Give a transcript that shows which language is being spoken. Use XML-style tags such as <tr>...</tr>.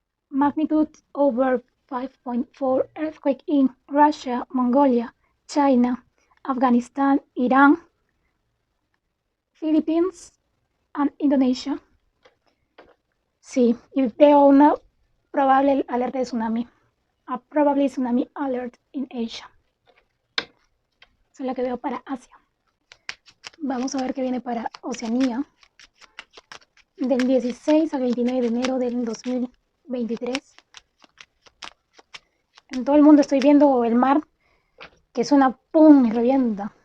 <en>Magnitude over 5.4 earthquake in Russia, Mongolia, China, Afganistán, Irán, Philippines and Indonesia.</en> <es>Sí, y veo una probable alerta de tsunami.</es> <en>A probably tsunami alert in Asia.</en> <es>Esa es la que veo para Asia. Vamos a ver qué viene para Oceanía. Del 16 al 29 de enero del 2023. En todo el mundo estoy viendo el mar que suena pum y revienta.</es>